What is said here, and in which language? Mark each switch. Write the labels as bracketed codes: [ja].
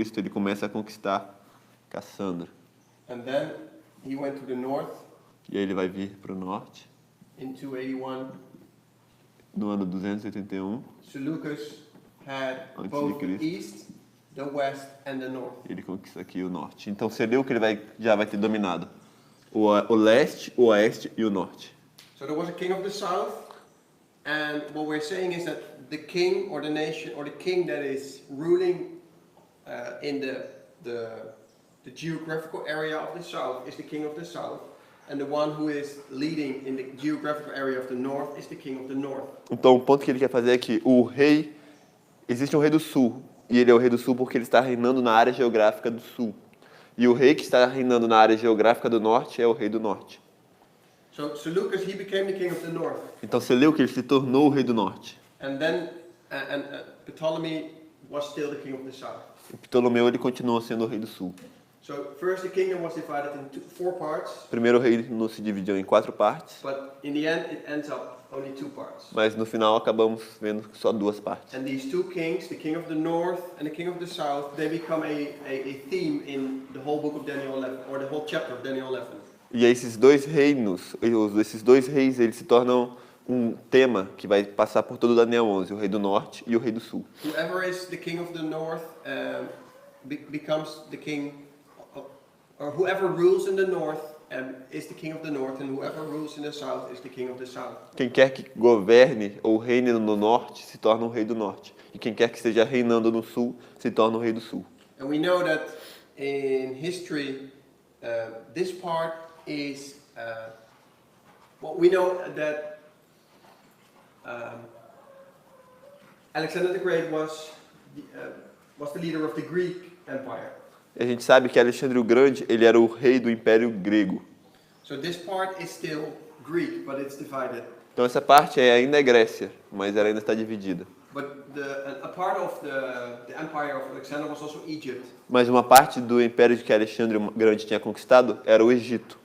[pt] ele começa a conquistar Cassandra. [en] And then he went to the north [pt] E aí ele vai vir para o norte. [en] in 281. [pt] no ano 281, [en] Seleucus had [pt] Antes de [en] both the [pt] Cristo. [en] east, the west, and the north. [pt] ele conquista aqui o norte. Então, Seleuco ele já vai ter dominado o leste, o oeste e o norte. [en] So there was a king of the south, and what we're saying is that the king or the nation or the king that is ruling in the geographical area of the south is the king of the south, and the one who is leading in the geographical area of the north is the king of the north. [pt] Então, o ponto que ele quer fazer é que existe um rei do sul, e ele é o rei do sul porque ele está reinando na área geográfica do sul. E o rei que está reinando na área geográfica do norte é o rei do norte. [en] So Seleucus, he became the king of the north, [pt] Então, Seleuco ele se tornou o rei do norte. [en] and then Ptolemy was still the king of the south. [pt] E Ptolomeu ele continuou sendo o rei do sul. [en] So first the kingdom was divided into 4 parts, [pt] Primeiro o reino se dividiu em 4 partes, [en] but in the end it ends up only 2 parts. [pt] mas no final acabamos vendo só 2 partes. [en] And these 2 kings, the king of the north and the king of the south, they become a theme in the whole book of Daniel 11, or the whole chapter of Daniel 11. [pt] E esses 2 reinos, esses 2 reis, eles se tornam um tema que vai passar por todo Daniel 11, o rei do norte e o rei do sul. [en] Whoever is the king of the north becomes the king, or whoever rules in the north is the king of the north, and whoever rules in the south is the king of the south. [pt] Quem quer que governe ou reine no norte se torna o rei do norte. E quem quer que esteja reinando no sul se torna o rei do sul. [en] And we know that in history, this part is what we know that Alexander the Great was the leader of the Greek Empire. [pt] E a gente sabe que Alexandre o Grande, ele era o rei do Império Grego. [en] So this part is still Greek, but it's divided. [pt] Então essa parte ainda é Grécia, mas ela ainda está dividida. [en] But a part of the empire of Alexander was also Egypt, [pt] Mas uma parte do império que Alexandre o Grande tinha conquistado era o Egito.